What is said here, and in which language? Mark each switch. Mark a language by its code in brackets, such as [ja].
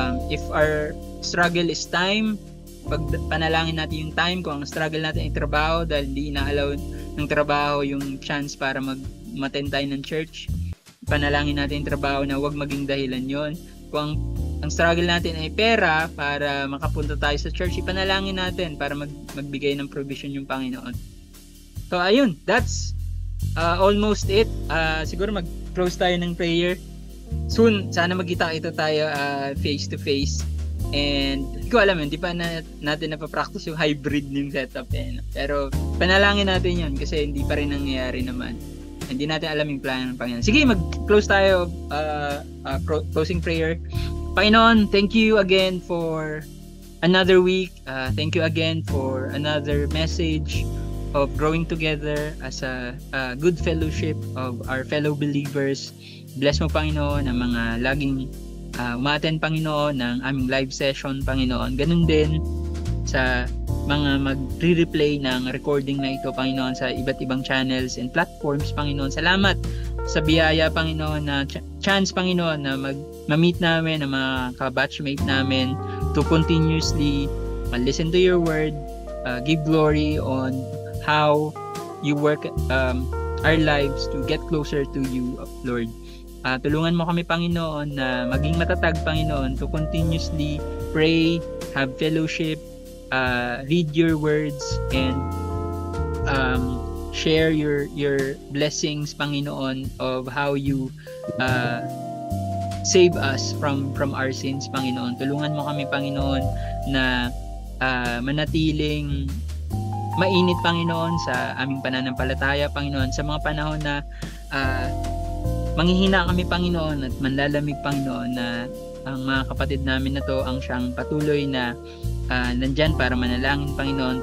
[en] If our struggle is time, [tl] panalangin natin yung [en] time. [tl] Kung ang struggle natin ay trabaho dahil hindi ina-allow ng trabaho yung chance para mag-attend tayo ng church, panalangin natin yung trabaho na huwag maging dahilan yon. Kung ang struggle natin ay pera para makapunta tayo sa church, ipanalangin natin para magbigay ng provision yung Panginoon. So ayun, [en] that's almost it. [tl] Siguro mag-close tayo ng prayer. Soon, sana magkita-kita tayo [en] face to face. [tl] And hindi ko alam, hindi pa natin napapractice yung hybrid ng setup pero panalangin natin yun kasi hindi pa rin nangyayari naman. Hindi natin alam yung plano ng Panginoon. Sige, mag-close tayo. Closing prayer. [en] Panginoon, thank you again for another week. Thank you again for another message of growing together as a good fellowship of our fellow believers. [tl] Bless mo, Panginoon, ang mga laging umattend, Panginoon, ng aming live session, Panginoon. Ganun din sa mga magre-replay ng recording na ito, Panginoon, sa iba't ibang channels and platforms, Panginoon. Salamat sa biyaya, Panginoon, na chance, Panginoon, na ma-meet namin ang mga kabatchmate namin [en] to continuously listen to your word, give glory on how you work our lives to get closer to you, Lord. [tl] Tulungan mo kami, Panginoon, na maging matatag, [en] Panginoon, to continuously pray, have fellowship, read your words, and share your blessings, Panginoon, of how you save us from our sins, Panginoon. [tl] Tulungan mo kami, Panginoon, na manatiling mainit, Panginoon, sa aming pananampalataya, Panginoon, sa mga panahon na manghihina kami, Panginoon, at manlalamig, Panginoon, na ang mga kapatid namin na to ang siyang patuloy na nandyan para manalangin, Panginoon.